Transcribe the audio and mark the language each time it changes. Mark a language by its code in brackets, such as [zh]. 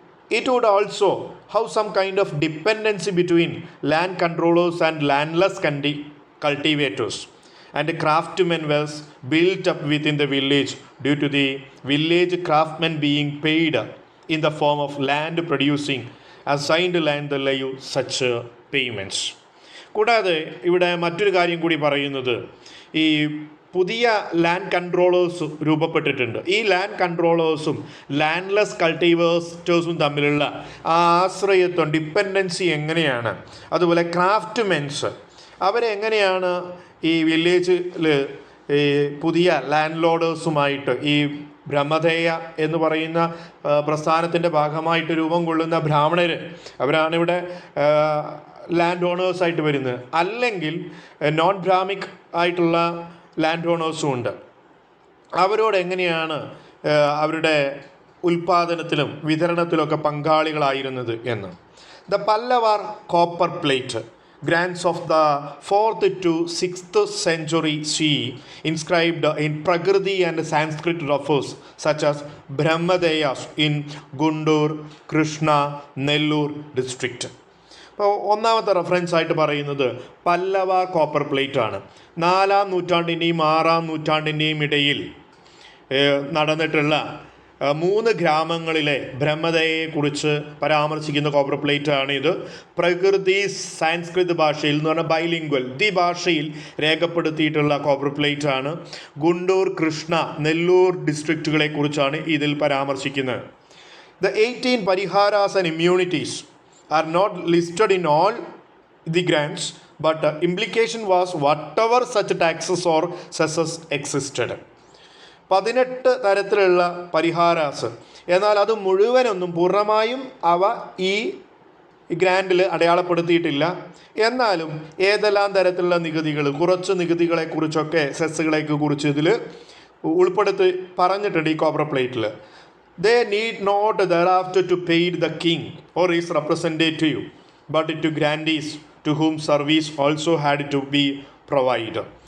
[en] It would also have some kind of dependency between land controllers and landless cultivators, and craftsmen was built up within the village due to the village craftsmen being paid in the form of land producing assigned land the lieu such payments. [ml] കൂടാതെ ഇവിടെ മറ്റൊരു കാര്യം കൂടി പറയുന്നത്, ഈ പുതിയ land controllers രൂപപ്പെട്ടിട്ടുണ്ട്. ഈ land കൺട്രോളേഴ്സും landless കൾട്ടിവേറ്റേഴ്സും തമ്മിലുള്ള ആ ആശ്രയത്വം, ഡിപ്പെൻഡൻസി എങ്ങനെയാണ്? അതുപോലെ ക്രാഫ്റ്റ്മെൻസ് അവരെങ്ങനെയാണ് ഈ വില്ലേജിൽ ഈ പുതിയ ലാൻഡ് ലോഡേഴ്സുമായിട്ട്, ഈ ബ്രഹ്മദേയ എന്ന് പറയുന്ന പ്രസ്ഥാനത്തിൻ്റെ ഭാഗമായിട്ട് രൂപം കൊള്ളുന്ന ബ്രാഹ്മണർ, അവരാണിവിടെ ലാൻഡ് ഓണേഴ്സായിട്ട് വരുന്നത്. അല്ലെങ്കിൽ നോൺ ബ്രാഹ്മിക് ആയിട്ടുള്ള ലാൻഡ് ഓണേഴ്സും ഉണ്ട്. അവരോട് എങ്ങനെയാണ് അവരുടെ ഉൽപ്പാദനത്തിലും വിതരണത്തിലൊക്കെ പങ്കാളികളായിരുന്നത് എന്ന്. [en] The Pallavar copper plate grants of the 4th to 6th century CE inscribed in Prakriti and Sanskrit refers such as Brahmadayas in Guntur, Krishna, Nellore district. [ml] അപ്പോൾ ഒന്നാമത്തെ റെഫറൻസ് ആയിട്ട് പറയുന്നത് പല്ലവ കോപ്പർ പ്ലേറ്റ് ആണ്. 4-ാം നൂറ്റാണ്ടിൻ്റെയും 6-ാം നൂറ്റാണ്ടിൻ്റെയും ഇടയിൽ നടന്നിട്ടുള്ള 3 ഗ്രാമങ്ങളിലെ ബ്രഹ്മദയെക്കുറിച്ച് പരാമർശിക്കുന്ന കോപ്പർ പ്ലേറ്റ് ആണ് ഇത്. പ്രകൃതി സാൻസ്കൃത് ഭാഷയിൽ എന്ന് പറഞ്ഞാൽ ബൈലിംഗ്വൽ, ഭാഷയിൽ രേഖപ്പെടുത്തിയിട്ടുള്ള കോപ്പർ പ്ലേറ്റ് ആണ്. ഗുണ്ടൂർ, കൃഷ്ണ, നെല്ലൂർ ഡിസ്ട്രിക്റ്റുകളെ കുറിച്ചാണ് ഇതിൽ പരാമർശിക്കുന്നത്. [en] The 18 pariharas and immunities are not listed in all the grants, but implication was whatever such taxes or cesses existed. [ml] 18 തരത്തിലുള്ള പരിഹാരാസ്, എന്നാൽ അത് മുഴുവനൊന്നും പൂർണ്ണമായും അവ ഈ ഗ്രാൻഡിൽ അടയാളപ്പെടുത്തിയിട്ടില്ല. എന്നാലും ഏതെല്ലാം തരത്തിലുള്ള നികുതികൾ, കുറച്ച് നികുതികളെക്കുറിച്ചൊക്കെ, സെസ്സുകളെയൊക്കെ കുറിച്ച് ഇതിൽ ഉൾപ്പെടുത്തി പറഞ്ഞിട്ടുണ്ട് ഈ കോപ്പർ പ്ലേറ്റിൽ. [en] They need not thereafter to pay the king or his representative, but to grantees to whom service also had to be provided.